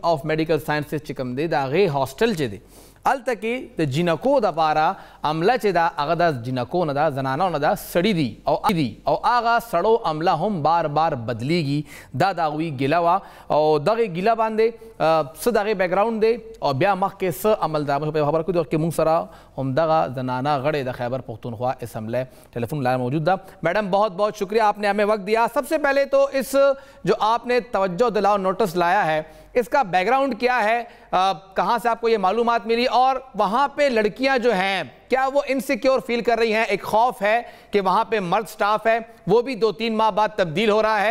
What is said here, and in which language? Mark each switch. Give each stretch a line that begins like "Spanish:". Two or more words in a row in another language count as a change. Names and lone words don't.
Pashto: آف میډیکل ساینسز چې کوم دی د هغې هاسټل چې دی هلته کې د جینکو دپاره عمله چې ده هغه د جینکو نه ده زنانو نه ده سړي دي او هغه سړو عمله هم بار بار بدلیږي دا د هغوی ګیله وه او دغې ګیله باندې څه د هغې بیکګراونډ دی او بیا مخکې څه عمل ده په خبره کړو چې موږ سره همدغه زنانه غړې د خیبر پختونخوا اسمبلی
Urdu: ٹیلیفون لائن موجود تھا. میڈم بہت بہت شکریہ آپ نے ہمیں وقت دیا. سب سے پہلے تو اس جو آپ نے توجہ دلاؤ نوٹس لایا ہے اس کا بیک گراؤنڈ کیا ہے کہاں سے آپ کو یہ معلومات ملی اور وہاں پہ لڑکیاں جو ہیں کیا وہ
English: insecure feel
Urdu: کر رہی ہیں؟ ایک خوف ہے کہ وہاں پہ مرد سٹاف ہے وہ بھی 2-3 ماہ بعد تبدیل ہو رہا ہے.